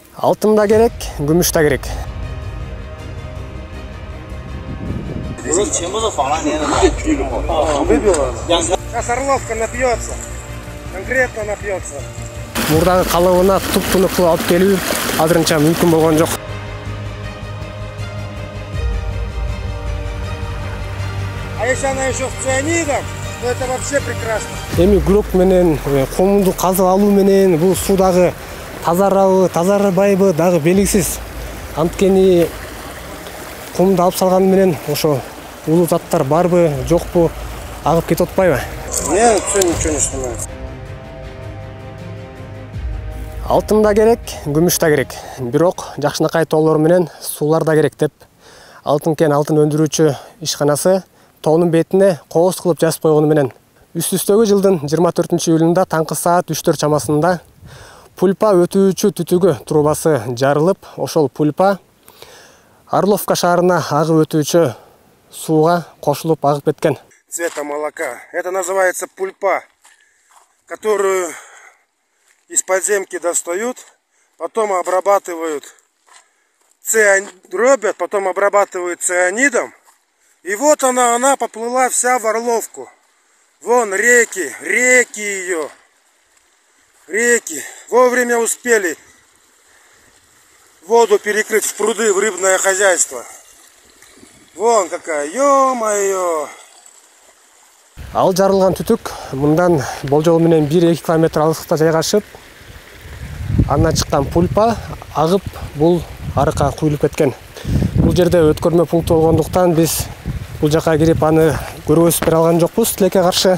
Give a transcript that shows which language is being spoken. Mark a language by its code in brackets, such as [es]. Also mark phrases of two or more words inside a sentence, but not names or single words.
[ky] Алтын да керек, күмүш та керек. [ru] Сейчас Орловка напьется. Конкретно напьется. [ky] Мурдагы калыбына туп-туну кылып алып келүү азырынча мүмкүн болгон жок. [ru] А если она еще с цианидом, то это вообще прекрасно. [ky] Эми грок менен комунду казып алуу менен бул суудагы тазарабы, тазарбайбы дагы белгисиз. Анткени комду алып салган менен ошо улуу заттар барбы, жокпу, агып кетип атпайбы? [ru] Нет, ничего не становится. [ky] Алтын да керек, күмүш та керек. Бирок жакшынакай тоолор менен суулар да керек деп Алтын кен алтын өндүрүүчү ишканасы тоонун бетине кооз кылып жазып койгону менен үстүстөгү жылдын 24-июлунда таңкы саат 3-4 чамасында пульпа өтүүчү түтүгү трубасы жарылып, ошол пульпа Орловка шаарына агып өтүүчү сууга кошулуп агып кеткен. [ru] Цвета молока. Это называется пульпа, которую из подземки достают, потом обрабатывают дробят, потом обрабатывают цианидом. И вот она поплыла вся в Орловку. Вон реки ее. Реки. Вовремя успели воду перекрыть в пруды, в рыбное хозяйство. Вон какая, ё-моё! [ky] Ал жарылган түтүк мындан болжол менен 1-2 километр алыстыкта жайгашып, андан чыккан пульпа агып бул арыкка куюлуп кеткен. Бул жерде өткөрмө пункту болгондуктан биз бул жака кирип аны көргөзүп бере алган жокпуз тилекке каршы.